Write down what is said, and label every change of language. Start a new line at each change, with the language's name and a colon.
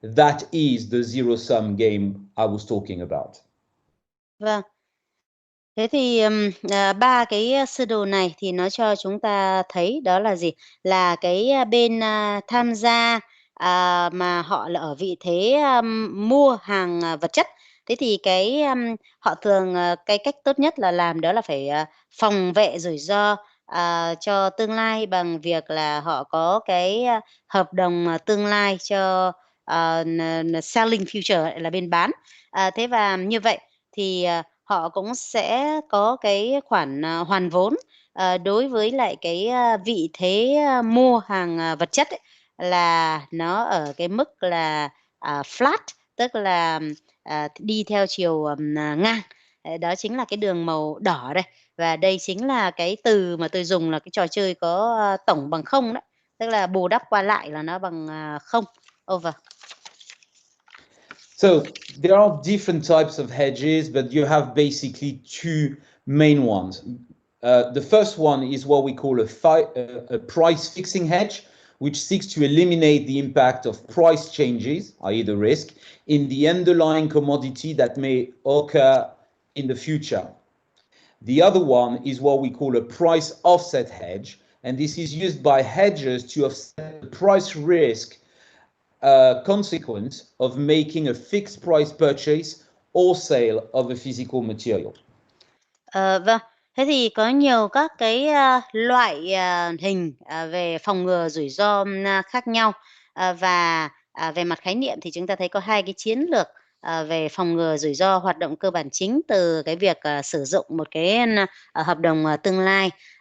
English: That is the zero-sum game I was talking about.
Vietnamese: Vâng. Thế thì ba cái sơ đồ này thì nó cho chúng ta thấy đó là gì? Là cái bên tham gia mà họ là ở vị thế mua hàng vật chất. Thế thì cái họ thường cái cách tốt nhất là làm đó là phải phòng vệ rủi ro cho tương lai bằng việc là họ có cái hợp đồng tương lai cho
English: selling future
Vietnamese: là bên bán. Thế và như vậy thì họ cũng sẽ có cái khoản hoàn vốn đối với lại cái vị thế mua hàng vật chất ấy, là nó ở cái mức là flat, tức là đi theo chiều ngang. Đó chính là cái đường màu đỏ đây. Và đây chính là cái từ mà tôi dùng là cái trò chơi có tổng bằng không đấy. Tức là bù đắp qua lại là nó bằng không.
English: Over. So there are different types of hedges, but you have basically two main ones. The first one is what we call a price fixing hedge, which seeks to eliminate the impact of price changes, i.e. the risk, in the underlying commodity that may occur in the future. The other one is what we call a price offset hedge, and this is used by hedgers to offset the price risk consequence of making a fixed price purchase or sale of a physical material.
Vietnamese: Vâng, thế thì có nhiều các cái loại hình về phòng ngừa rủi ro khác nhau. Và về mặt khái niệm thì chúng ta thấy có hai cái chiến lược về phòng ngừa rủi ro hoạt động cơ bản chính từ cái việc sử dụng một cái hợp đồng tương lai.